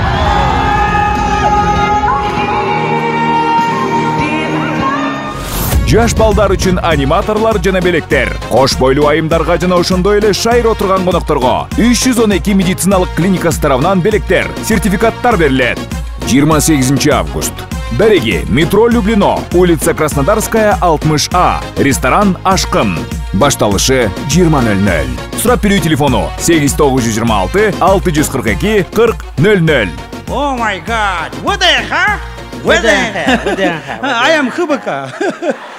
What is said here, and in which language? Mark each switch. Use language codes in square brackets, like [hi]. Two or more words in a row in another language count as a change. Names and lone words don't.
[ky] Жаш балдар үчүн аниматорлар жана белектер, кош бойлуу айымдарга жана ошондой эле шайыр отурган конокторго 312 медициналык клиникасы тарабынан белектер, сертификаттар берилет. 28 август. Береги, метро Люблино, [ru] улица Краснодарская, [ky] 60А, ресторан Ашкын. Башталышы 20:00. Сурап берүү телефону 8926 642 4000. [en] Oh my God! What the heck? What the heck? I am Hubaka.